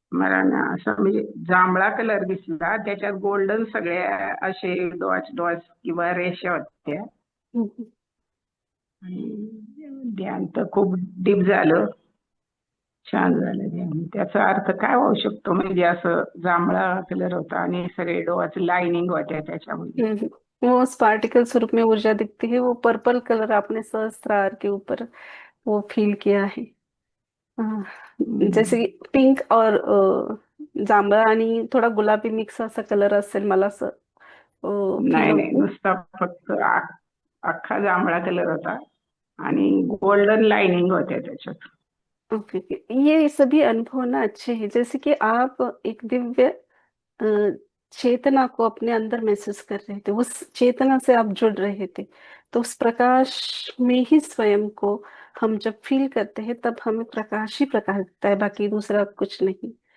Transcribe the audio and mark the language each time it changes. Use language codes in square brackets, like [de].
[mr] मला ना असं म्हणजे जांभळा कलर दिसला, त्याच्यात गोल्डन सगळ्या असे डॉट्स डॉट्स किंवा रेषा होत्या. हम्म, आणि ध्यान तर खूप डीप झालं, छान झालं ध्यान. त्याचा अर्थ काय होऊ शकतो? म्हणजे असं जांभळा कलर होता आणि सगळे डोळ्याची लाइनिंग होत्या त्याच्यामध्ये. हम्म। [hi] वो उस पार्टिकल स्वरूप में ऊर्जा दिखती है, वो पर्पल कलर आपने सहस्त्रार के ऊपर वो फील किया है। अ, जैसे हम्म. [mr] की पिंक और जांभळा आणि थोडा गुलाबी मिक्स असा कलर असेल, मला असं फील नाही नाही, होतं। नुसता फक्त अख्खा जांभळा कलर होता आणि गोल्डन लाइनिंग होत्या त्याच्यात. [en] Okay okay. [hi] ये सभी अनुभव ना अच्छे हैं, जैसे कि आप एक दिव्य अ, चेतना को अपने अंदर महसूस कर रहे थे, उस चेतना से आप जुड़ रहे थे। तो उस प्रकाश में ही स्वयं को हम जब फील करते हैं, तब हमें प्रकाश ही प्रकाश दिखता है, बाकी दूसरा कुछ नहीं।